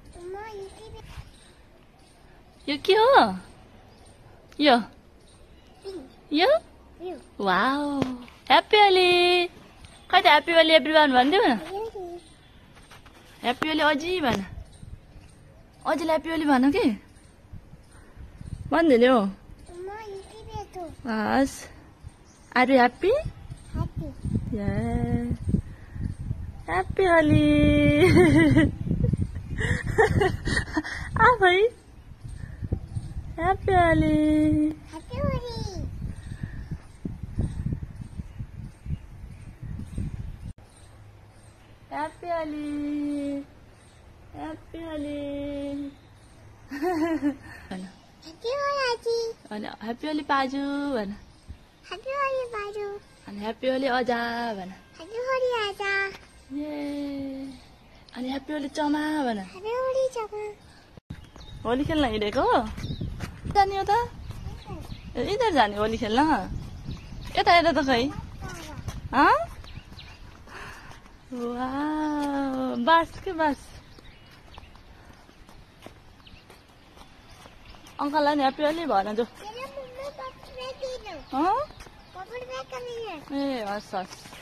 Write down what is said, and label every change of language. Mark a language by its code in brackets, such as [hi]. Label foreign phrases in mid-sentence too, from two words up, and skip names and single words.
[ne] यो के हो यो यो वाओ [en] Happy Holi [ne] खै त [en] Happy Holi [ne] एभ्रीवान भन्दिउ न [en] Happy Holi [ne] अझै भन अझै [en] Happy Holi [ne] भन कि भन्दिने हो Yes. [en] Are you happy? Happy Yeah. Happy Holi. [ne] Ah, bhai. [en] Happy Holi. Happy Holi Happy Holi. Happy Holi. Happy Holi [ne] अनि [en] Happy Holi [ne] पाजु भन [en] Happy Holi पाजु [ne] अनि [en] Happy Holi [ne] अजा भन [en] Happy Holi आजा [ne] ये अनि [en] Happy Holi [ne] चमा भन [en] Happy Holi चमा [ne] होली खेल्न हिँडेको जाने हो त इधर जाने होली खेल्न यता यता त खै वाह बस के बस अंकललाई नि [en] Happy Holi [ne] भन जो ए हस् हस्